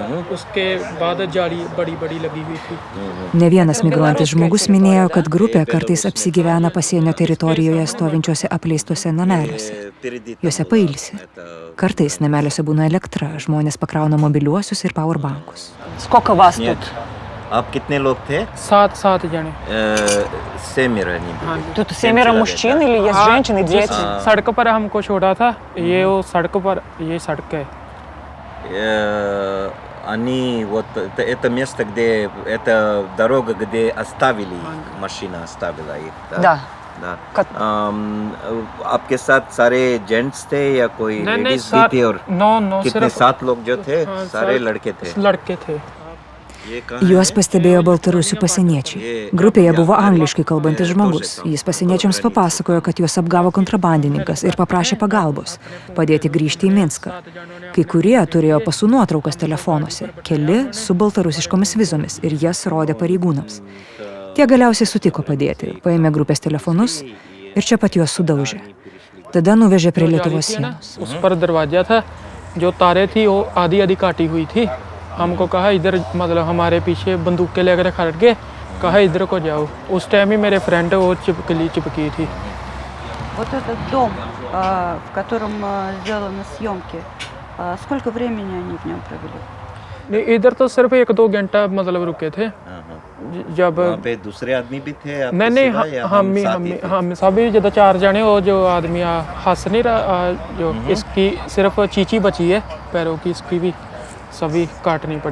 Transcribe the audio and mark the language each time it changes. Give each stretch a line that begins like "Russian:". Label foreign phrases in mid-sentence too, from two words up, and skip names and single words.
Lithuanian: Ne vienas migruojantis žmogus minėjo, kad grupė kartais apsigyvena pasienio teritorijoje stovinčiuose apleistuose nameliuose. Juose pailsi. Kartais nameliuose būna elektra, žmonės pakrauna mobiliuosius ir powerbankus.
Russian: Сколько вас тут?
Hindi: आप कितने लोग थे? 7 जने.
Russian: 7 они были. Тут 7 мужчин или есть женщины и дети?
Hindi: सड़क पर हमको छोड़ा था. ये वो सड़क पर, ये सड़क है.
Russian: Они вот это место, где это дорога, где оставили их, машина оставила их. Да. Да.
Hindi: आपके साथ सारे जेंट्स थे या कोई लेडीज भी थे और कितने 7 लोग जो थे सारे लड़के थे.
Lithuanian: Juos pastebėjo baltarusių pasieniečiai. Grupėje buvo angliškai kalbantis žmogus. Jis pasieniečiams papasakojo, kad juos apgavo kontrabandininkas ir paprašė pagalbos, padėti grįžti į Minską. Kai kurie turėjo pasų nuotraukas telefonuose, keli su baltarusiškomis vizomis ir jas rodė pareigūnams. Tie galiausiai sutiko padėti, paėmė grupės telefonus ir čia pat juos sudaužė. Tada nuvežė prie Lietuvos sienos.
Hindi: उस पर दरवाजा था, जो तारे थी वो आधी काटी हुई थी. हमको कहा इधर मतलब हमारे पीछे बंदूकें लेकर खड़ के, कहा इधर को जाओ. उस टाइम ही मेरे फ्रेंड वो चिपकी थी.
Russian: Вот этот дом, в котором сделаны съемки, сколько времени они в нем провели?
Hindi: इधर तो सिर्फ 1-2 घंटा मतलब रुके थे. जब वहाँ पे दूसरे आदमी भी थे? नहीं, हम सभी जब 4 जने, वो जो आदमी हंस नहीं रहा, जो इसकी सिर्फ चीची बची है पैरों की, इसकी भी सभी काटनी पड़ी.